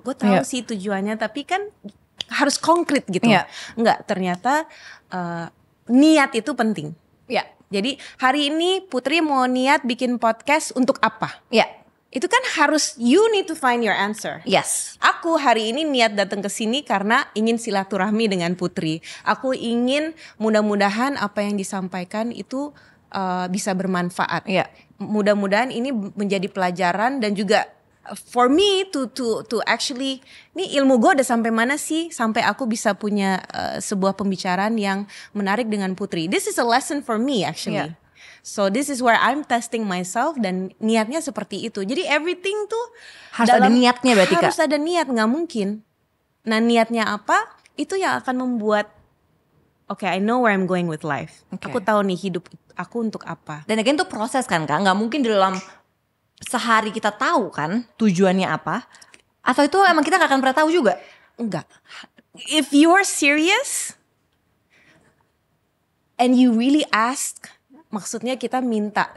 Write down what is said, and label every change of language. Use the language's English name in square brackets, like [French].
[Indonesian] Gue tahu sih tujuannya, tapi kan harus konkret gitu. Enggak, ternyata niat itu penting. Jadi hari ini Putri mau niat bikin podcast untuk apa? Itu kan harus, [English] you need to find your answer. [Indonesian] Aku hari ini niat datang ke sini karena ingin silaturahmi dengan Putri. Aku ingin mudah-mudahan apa yang disampaikan itu bisa bermanfaat. Mudah-mudahan ini menjadi pelajaran, dan juga [English] for me to actually, [Indonesian] ini ilmu gue udah sampai mana sih sampai aku bisa punya sebuah pembicaraan yang menarik dengan Putri. [English] This is a lesson for me actually. So this is where I'm testing myself, [Indonesian] dan niatnya seperti itu. Jadi everything tuh harus ada niatnya berarti Kak? Harus ada niat, gak mungkin. Nah niatnya apa? Itu yang akan membuat [English] okay, I know where I'm going with life. Okay. [Indonesian] Aku tahu nih hidup aku untuk apa. Dan again itu proses kan Kak, nggak mungkin dalam sehari kita tahu kan tujuannya apa. Atau itu emang kita gak akan pernah tahu juga? Enggak. [English] If you're serious and you really ask, [Indonesian] maksudnya kita minta.